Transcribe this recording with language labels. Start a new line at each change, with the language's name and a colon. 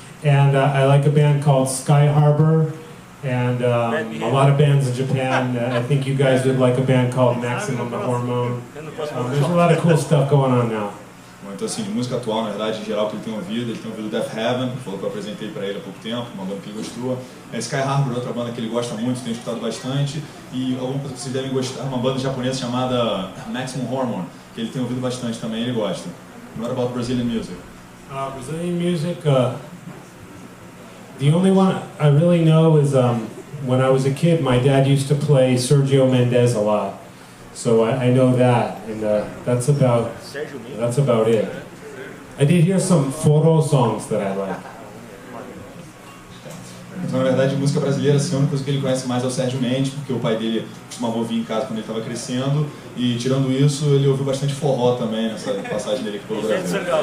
English: And I like a band called Sky Harbor. And a lot of bands in Japan. I think you guys would like a band called Maximum Hormone. There's a lot of cool stuff going on now.
Portuguese: Bom, então assim, de música atual, na verdade, em geral, que ele tem ouvido Death Heaven, que falou que eu apresentei pra ele há pouco tempo, uma banda que ele gostou. Sky Harbor, outra banda que ele gosta muito, tem escutado bastante. E alguma coisa que vocês devem gostar, uma banda japonesa chamada Maximum Hormone, que ele tem ouvido bastante também, ele gosta.
English: What about Brazilian music? Brazilian music, the only one I really know is when I was a kid, my dad used to play Sergio Mendes a lot. So I know that, and that's about it. I did hear some photo songs that I like.
Portuguese: Então, na verdade, música brasileira, assim, a única coisa que ele conhece mais é o Sérgio Mendes, porque o pai dele costumava ouvir em casa quando ele estava crescendo, e tirando isso, ele ouviu bastante forró também nessa passagem dele aqui pelo Brasil.